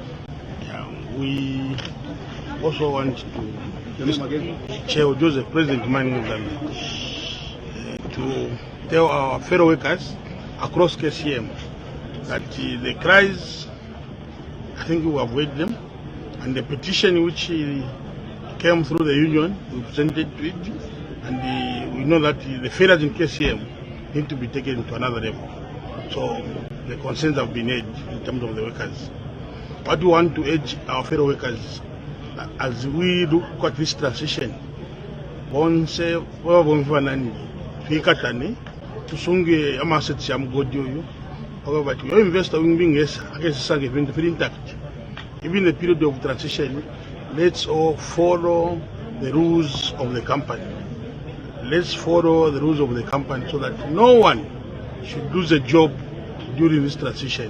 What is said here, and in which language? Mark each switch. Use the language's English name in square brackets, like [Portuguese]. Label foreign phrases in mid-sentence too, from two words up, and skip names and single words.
[English] We also want to, Chair Joseph, President Milingo Lungu, to tell our fellow workers across KCM that the cries, I think we have weighed them, and the petition which came through the union, we presented to it, and we know that the failures in KCM need to be taken to another level. So the concerns have been made in terms of the workers. What we want to urge our fellow workers, as we look at this transition, once [Nyanja] tusunge amasets ya mgodi oyo, [English] however, your investor will be intact. Even the period of transition, let's all follow the rules of the company. Let's follow the rules of the company so that no one should lose a job during this transition.